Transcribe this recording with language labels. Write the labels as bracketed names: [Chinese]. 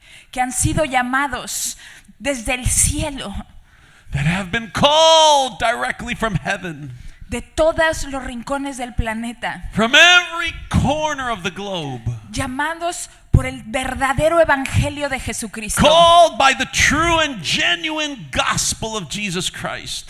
[Spanish] Que han sido llamados desde el cielo, [English] That have been called directly from heaven. [Spanish] de todos los rincones del planeta, [English] From every corner of the globe. [Spanish] llamados por el verdadero evangelio de Jesucristo. [English] Called by the true and genuine gospel of Jesus Christ.